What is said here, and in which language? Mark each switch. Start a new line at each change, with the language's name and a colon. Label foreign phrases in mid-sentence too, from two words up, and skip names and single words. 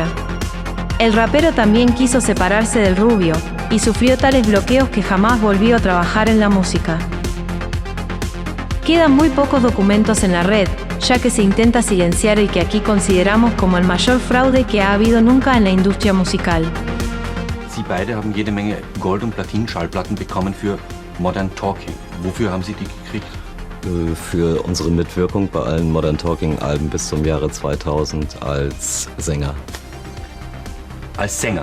Spanish: El rapero también quiso separarse del rubio, y sufrió tales bloqueos que jamás volvió a trabajar en la música. Quedan muy pocos documentos en la red, ya que se intenta silenciar el que aquí consideramos como el mayor fraude que ha habido nunca en la industria musical.
German: Sie beide haben jede Menge Gold- und Platin-Schallplatten bekommen für Modern Talking. Wofür haben Sie die gekriegt? Für unsere Mitwirkung bei allen Modern Talking-Alben bis zum Jahre 2000 als Sänger. Als Sänger.